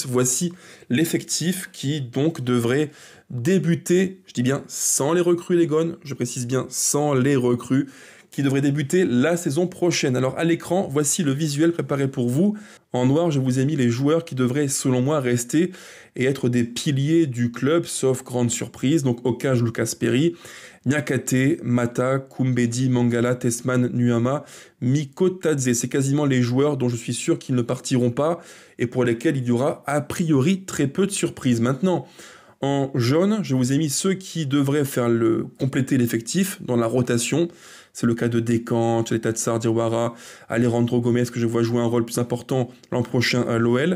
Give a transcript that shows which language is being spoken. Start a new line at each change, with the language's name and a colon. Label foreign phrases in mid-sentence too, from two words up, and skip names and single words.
French: Voici l'effectif qui donc devrait débuter, je dis bien sans les recrues les gones, je précise bien sans les recrues, qui devrait débuter la saison prochaine. Alors à l'écran, voici le visuel préparé pour vous. En noir, je vous ai mis les joueurs qui devraient, selon moi, rester et être des piliers du club, sauf grande surprise. Donc Okaj, Lucas Perry, Niakate, Mata, Koumbedi, Mangala, Tesman, Nuama, Miko Tadze. C'est quasiment les joueurs dont je suis sûr qu'ils ne partiront pas et pour lesquels il y aura a priori très peu de surprises. Maintenant, en jaune, je vous ai mis ceux qui devraient compléter l'effectif dans la rotation. C'est le cas de Descamps, Tchaleta Diawara, Alejandro Gomez, que je vois jouer un rôle plus important l'an prochain à l'OL.